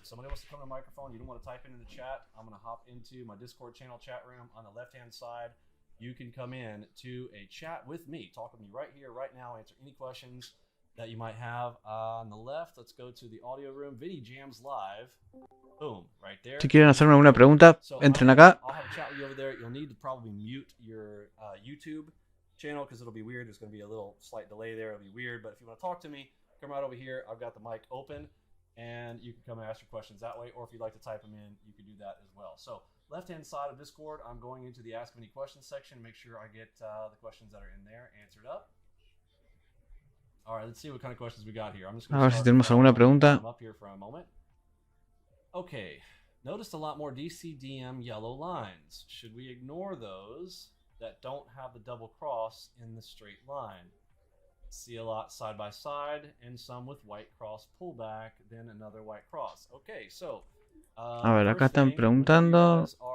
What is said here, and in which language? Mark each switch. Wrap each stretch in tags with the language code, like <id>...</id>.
<en>If somebody wants to come to the microphone, you don't want to type in the chat, I'm going to hop into my Discord channel chat room on the left-hand side. You can come in to a chat with me. Talk with me right here, right now. Answer any questions that you might have. On the left, let's go to the audio room. Vinny Jams Live. Boom, right there.</en> <es>Si quieren hacerme alguna pregunta, entren acá.</es> <en>I'll have a chat with you over there. You'll need to probably mute your YouTube channel because it'll be weird. There's going to be a little slight delay there. It'll be weird. But if you want to talk to me, come right over here. I've got the mic open, and you can come and ask your questions that way. Or if you'd like to type them in, you can do that as well. So left-hand side of Discord, I'm going into the Ask Me Any Questions section. Make sure I get the questions that are in there answered up. All right, let's see what kind of questions we got here. I'm just going to</en> <es>ver si tenemos alguna pregunta.</es> <en>Up here for a moment. Okay, noticed a lot more DCDM yellow lines. Should we ignore those that don't have the double cross in the straight line? See a lot side by side and some with white cross pullback, then another white cross. Okay, so</en> <es>A ver, acá están preguntando.</es>